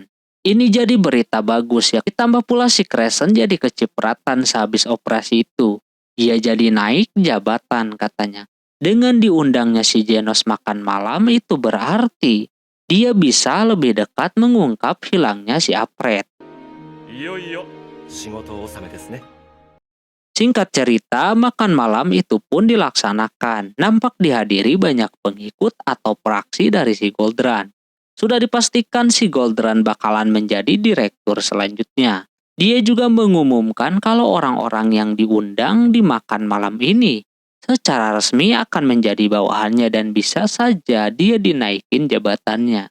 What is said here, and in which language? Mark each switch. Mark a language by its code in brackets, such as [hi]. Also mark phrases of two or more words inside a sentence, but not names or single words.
[id] Ini jadi berita bagus ya. Ditambah pula si Crescent jadi kecipratan sehabis operasi itu. Dia jadi naik jabatan katanya. Dengan diundangnya si Genos makan malam itu berarti dia bisa lebih dekat mengungkap hilangnya si Alfred. [ja] いよいよ仕事納めですね [id] Singkat cerita, makan malam itu pun dilaksanakan. Nampak dihadiri banyak pengikut atau praksi dari si Goldran. Sudah dipastikan si Goldran bakalan menjadi direktur selanjutnya. Dia juga mengumumkan kalau orang-orang yang diundang di makan malam ini secara resmi akan menjadi bawahannya dan bisa saja dia dinaikin jabatannya.